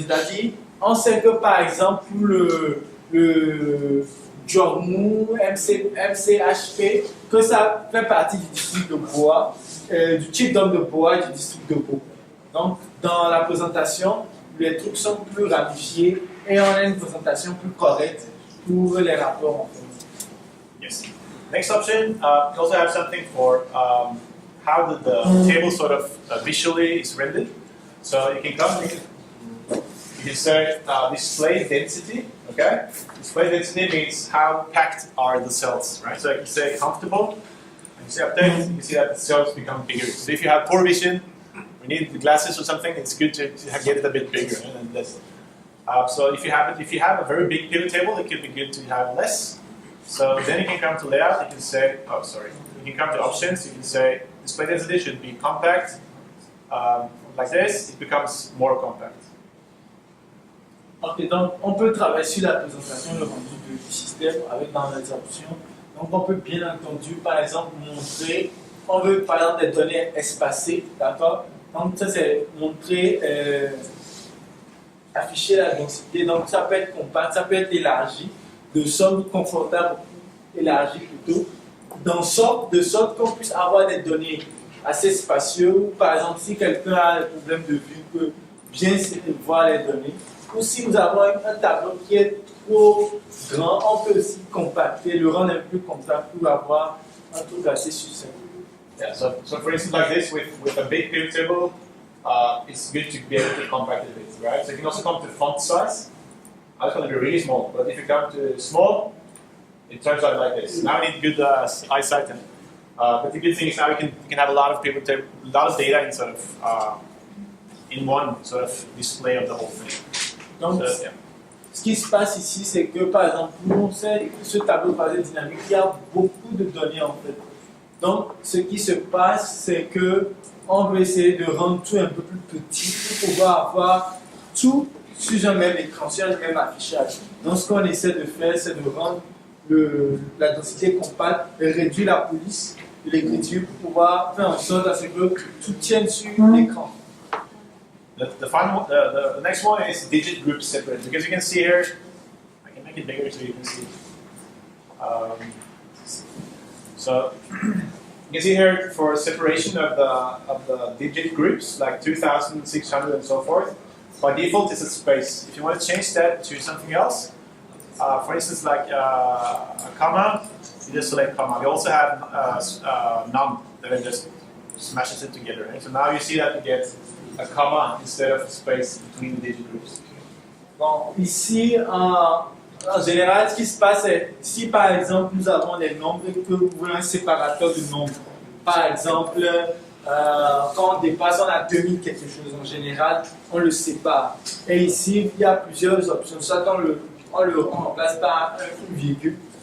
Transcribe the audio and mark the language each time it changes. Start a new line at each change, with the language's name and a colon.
French: C'est-à-dire, on sait que par exemple pour le Jormu, MCHP, que ça fait partie du district de Bois, du type d'homme de Bois et du district de Beau. Donc dans la présentation, les trucs sont plus ramifiés et on a une présentation plus correcte pour les rapports en fait.
English: Yes. Next option, we also have something for how the table sort of visually is rendered. So you can come, you can say display density, okay? Display density means how packed are the cells, right? So you can say comfortable, and you say update, you can see that the cells become bigger. So if you have poor vision, we need the glasses or something, it's good to get it a bit bigger. And less. So if you have a very big pivot table, it could be good to have less. So then you can come to layout, you can say, you can come to options, you can say display density should be compact. Like this, it becomes more compact.
French: Ok, donc on peut travailler sur la présentation, le rendu du système avec dans les options. Donc on peut bien entendu, par exemple, montrer, on veut par exemple des données espacées, d'accord? Donc ça c'est montrer, afficher la densité, donc ça peut être compact, ça peut être élargi, de sorte confortable, élargi plutôt, de sorte qu'on puisse avoir des données assez spacieuses, ou par exemple si quelqu'un a un problème de vue, peut bien voir les données, ou si nous avons un tableau qui est trop grand, on peut aussi compacter, le rendre un peu compact pour avoir un truc assez succinct.
English: Yeah, so for instance, like this, with a big pivot table, it's good to be able to compact it a bit, right? So you can also come to font size. I was going to be really small, but if you come to small, it turns out like this. Now we need good eyesight, but the good thing is now you can have a lot of pivot table, a lot of data in sort of in one sort of display of the whole thing.
French: Donc,
English: so, yeah.
French: Ce qui se passe ici, c'est que par exemple, pour ce tableau croisé dynamique, il y a beaucoup de données en fait. Donc, ce qui se passe, c'est que on veut essayer de rendre tout un peu plus petit pour pouvoir avoir tout sur un même écran, sur un même affichage. Donc, ce qu'on essaie de faire, c'est de rendre la densité compacte et réduire la police de l'écriture pour pouvoir faire en sorte à ce que tout tienne sur l'écran.
English: The next one is digit group separate, because you can see here, I can make it bigger so you can see. So you can see here for separation of the digit groups, like 2,600 and so forth. By default, it's a space. If you want to change that to something else, for instance, like a comma, you just select comma. We also have num that just smashes it together. Right? So now you see that you get a comma instead of a space between the digit groups.
French: Bon, ici, en général, ce qui se passe, c'est si par exemple nous avons des nombres et que vous voulez un séparateur de nombres, par exemple, quand on dépasse, on a 2000 quelque chose, en général, on le sépare. Et ici, il y a plusieurs options. Soit on le remplace par une virgule.